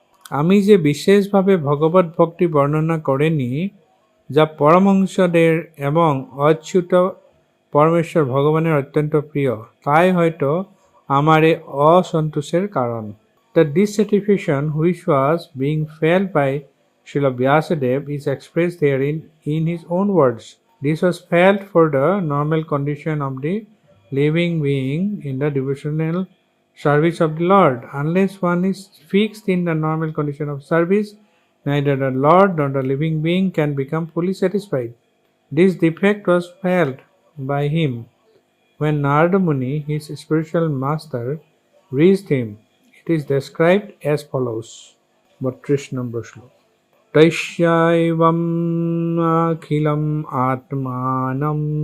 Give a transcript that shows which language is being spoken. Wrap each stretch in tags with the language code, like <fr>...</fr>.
<bn>আমি যে বিশেষভাবে ভগবত ভক্তি বর্ণনা করেনি যা পরমহংসদের এবং অচ্যুত পরমেশ্বর ভগবানের অত্যন্ত প্রিয়, তাই হয়তো আমার এই অসন্তোষের কারণ.</bn> <en>The dissatisfaction which was being felt by Srila Vyasadeva is expressed therein in his own words. This was felt for the normal condition of the living being in the devotional service of the Lord. Unless one is fixed in the normal condition of service, neither the Lord nor the living being can become fully satisfied. This defect was felt by him when Narada Muni, his spiritual master, reached him. It is described as follows.</en> <bn>32 নম্বর শ্লোক</bn> <sa>তৈষ্যৈবম অখিলম আত্মানম</sa>